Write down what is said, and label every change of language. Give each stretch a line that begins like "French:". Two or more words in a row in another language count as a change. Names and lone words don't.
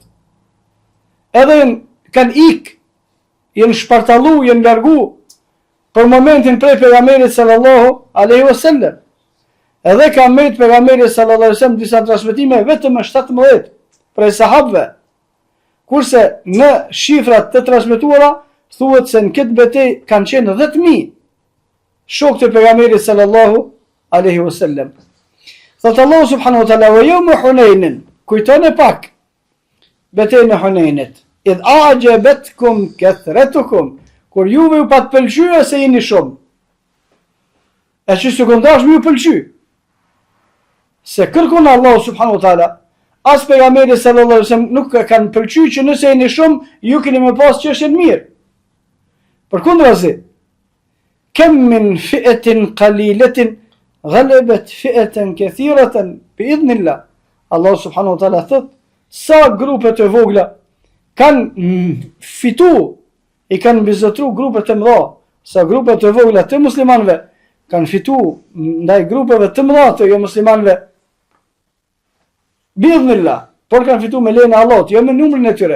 Albanian: Edhe kanë ik, janë shpartallu, janë largu për momentin prej pejgamberit
Arabic: صلى الله عليه وسلم.
Albanian: Edhe ka mbet pejgamberi
Arabic: صلى الله عليه وسلم
Albanian: disa transmetime vetëm me 17 prej sahabëve. Kurse në shifrat të transmetuara thuhet se në këtë betejë kanë qenë 10.000 shokët e pejgamberit
Arabic: صلى الله عليه وسلم. Thot الله سبحانه وتعالى: "ويوم حنين",
Albanian: kujtoni pak betejën e Hunenit.
Arabic: "إذ أعجبتكم كثرتكم",
Albanian: kur juve u pat pëlqyer se jeni shumë. E që sekondash më ju pëlqy. Se kërkon
Arabic: الله سبحانه وتعالى,
Albanian: as pejgamberi
Arabic: صلى الله عليه وسلم
Albanian: nuk kanë pëlqyer që nëse jeni shumë, ju keni më pas çështën mirë.
Arabic: Përkundrazi, كم من فئة قليلة غلبت فئة كثيرة بإذن الله. الله سبحانه وتعالى
Albanian: thot, sa grupe të vogla kanë fitu, i kanë mbizotru grupe të mëdha, sa grupe të vogla të muslimanëve kanë fitu ndaj grupeve të mëdha të jo muslimanëve. Bi'idhnillah, por kanë fitu me lejen e Allahut, jo me numrin e tyre.